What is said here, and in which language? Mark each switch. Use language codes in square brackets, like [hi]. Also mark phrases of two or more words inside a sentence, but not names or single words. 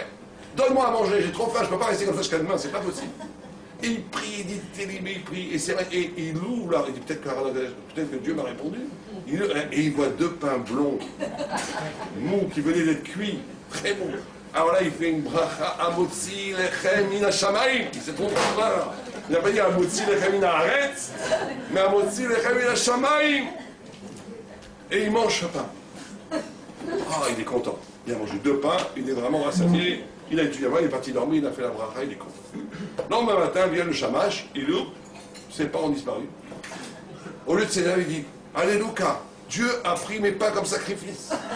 [fr] Donne-moi à manger, j'ai trop faim, je ne peux pas rester comme ça jusqu'à demain, c'est pas possible. Et il prie, il dit, il prie, et c'est vrai, et il ouvre là, il dit peut-être que Dieu m'a répondu. Et il voit 2 pains blonds, mous, qui venaient d'être cuits, très mous. Alors là, il fait une bracha, [he] המוציא לחם מן השמים. [fr] Il s'est trompé de pain. Il n'a pas dit [he] המוציא לחם מן הארץ, [fr] mais [he] המוציא לחם מן השמים. [fr] Et il mange ce pain. Ah, il est content. Il a mangé 2 pains, il est vraiment rassasié. Il a étudié avant, il est parti dormir, il a fait la bracha, il est content. Le lendemain matin, vient le shamash, il ouvre, ses pains ont disparu. Au lieu de s'énerver, il dit Alléluia, Dieu a pris mes pains comme sacrifice.